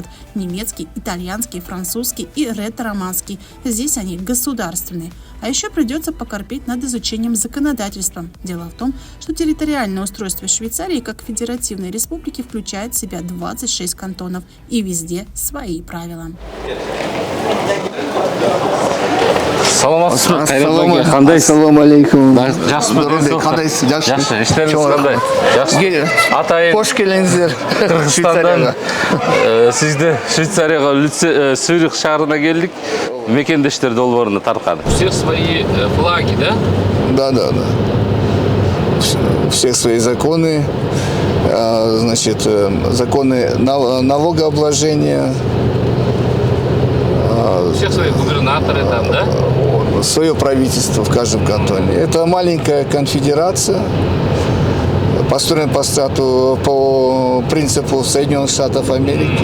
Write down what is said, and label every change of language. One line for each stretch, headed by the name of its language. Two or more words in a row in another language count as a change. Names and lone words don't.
Russian: Немецкий, итальянский, французский и ретро-романский. Здесь они государственные. А еще придется покорпеть над изучением законодательства. Дело в том, что территориальное устройство Швейцарии как федеративной республики включает в себя 26 кантонов, и везде свои правила.
Kyrgyz: Ассаламу алейкум. Кош келиңиздер Кыргызстандан сизди Швейцарияга Цюрих шаарына келдик. Мекендештер долбооруна тарткан.
Russian: У всех свои флаги, да? Да. У всех свои законы, значит, законы налогообложения. У всех свои губернаторы там, да? Свое правительство в каждом кантоне. Это маленькая конфедерация, построена по принципу Соединенных Штатов Америки.